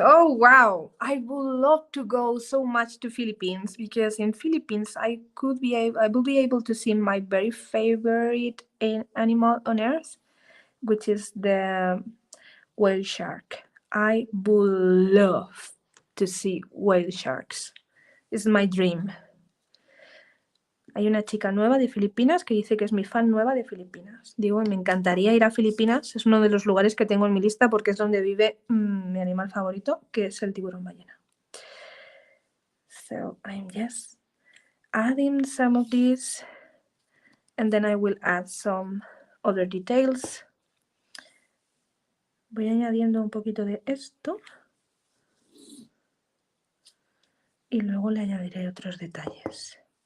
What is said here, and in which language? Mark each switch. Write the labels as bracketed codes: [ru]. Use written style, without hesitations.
[en] Oh wow, I would love to go so much to Philippines because in Philippines I will be able to see my very favorite animal on earth, which is the whale shark. I would love to see whale sharks. It's my dream. [es] Hay una chica nueva de Filipinas que dice que es mi fan nueva de Filipinas. Digo, me encantaría ir a Filipinas. Es uno de los lugares que tengo en mi lista porque es donde vive mi animal favorito, que es el tiburón ballena. [en] So I'm just adding some of these and then I will add some other details. [es] Voy añadiendo un poquito de esto y luego le añadiré otros detalles.